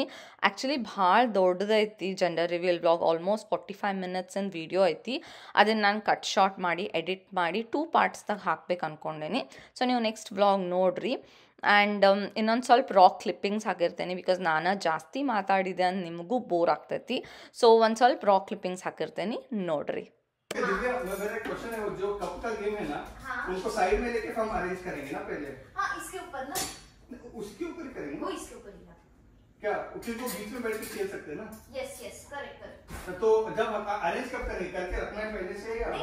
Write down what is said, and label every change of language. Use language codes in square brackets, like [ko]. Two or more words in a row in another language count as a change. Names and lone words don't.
[kn] ಆ್ಯಕ್ಚುಲಿ ಭಾಳ ದೊಡ್ಡದೈತಿ [en] gender reveal vlog almost [kn] 45 ಮಿನಿಟ್ಸಿನ ವೀಡಿಯೋ ಐತಿ ಅದನ್ನು ನಾನು [en] cut short [kn] ಮಾಡಿ ಎಡಿಟ್ ಮಾಡಿ 2 ಪಾರ್ಟ್ಸ್ದಾಗ ಹಾಕ್ಬೇಕು ಅಂದ್ಕೊಂಡೇನಿ ಸೊ ನೀವು [en] next vlog [kn] ನೋಡಿರಿ ಆ್ಯಂಡ್ ಇನ್ನೊಂದು ಸ್ವಲ್ಪ [en] rock clippings [kn] ಹಾಕಿರ್ತೇನೆ ಬಿಕಾಸ್ ನಾನು ಜಾಸ್ತಿ ಮಾತಾಡಿದೆ ಅಂತ ನಿಮಗೂ ಬೋರ್ ಆಗ್ತೈತಿ ಸೊ ಒಂದು ಸ್ವಲ್ಪ [en] rock clippings [kn] ಹಾಕಿರ್ತೇನೆ ನೋಡ್ರಿ [hi] दिव्या मेरा एक क्वेश्चन है वो जो कप का गेम है ना उनको साइड में लेके हम अरेंज करेंगे ना पहले हाँ इसके ऊपर ना उसके ऊपर ही करेंगे वो इसके ऊपर ही ना क्या क्योंकि वो बीच में बैठ के खेल सकते हैं ना [en] yes yes correct correct [hi] तो जब अरेंज कब करेंगे करके रखना है पहले से या